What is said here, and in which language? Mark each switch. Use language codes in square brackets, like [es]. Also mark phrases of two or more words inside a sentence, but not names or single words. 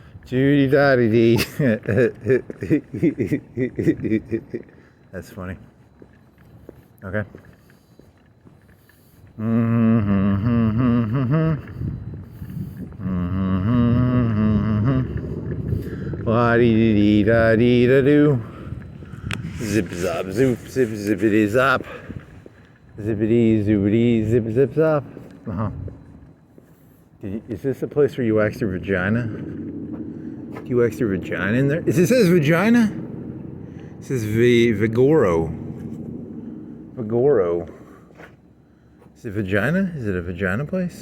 [en] Judy Dotty Dee. That's funny. Okay. La dee dee da dee da doo. Zip zop zoop zip zippity zop. Zippity zoopity zip zip zop. Is this a place where you wax your vagina? Do you wax your vagina in there? It says vagina? It says Vigoro. Vigoro. Is it vagina? Is it a vagina place?